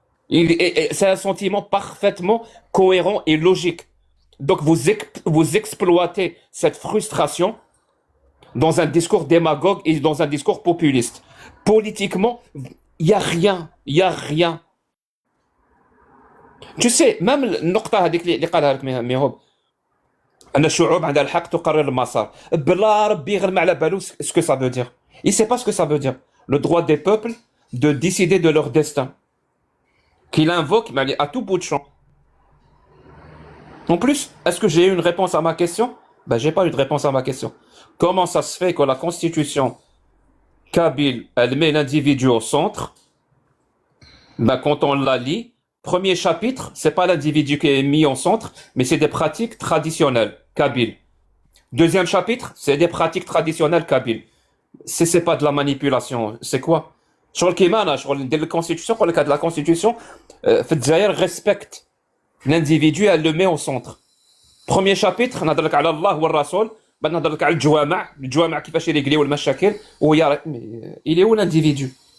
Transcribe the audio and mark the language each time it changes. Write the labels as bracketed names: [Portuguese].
[French] C'est un sentiment parfaitement cohérent et logique. Donc vous exploitez cette frustration dans un discours démagogue et dans un discours populiste. Politiquement, il y a rien. Tu sais, même [Arabic] النقطة هذيك اللي قالها لك ميهوب أن الشعوب عندها الحق تقرر المسار. بلا ربي غير ما على بالو [French] ce que ça veut dire. Il sait pas ce que ça veut dire. Le droit des peuples de décider de leur destin. Qu'il invoque mais à tout bout de champ. En plus, est-ce que j'ai eu une réponse à ma question? Ben, j'ai pas eu de réponse à ma question. Comment ça se fait que la constitution kabyle, elle met l'individu au centre? Ben, quand on la lit, premier chapitre, c'est pas l'individu qui est mis au centre, mais c'est des pratiques traditionnelles kabyles. Deuxième chapitre, c'est des pratiques traditionnelles kabyles. C'est pas de la manipulation, c'est quoi? Sur le Kimana, sur la constitution, pour le cas de la constitution, Fedzaïr respecte l'individu, elle le met au centre. Premier chapitre, [Arabic] نهضرلك على الله والرسول, بعد نهضرلك على الجوامع كيفاش يريقليو المشاكل, ويا [French] il est où l'individu?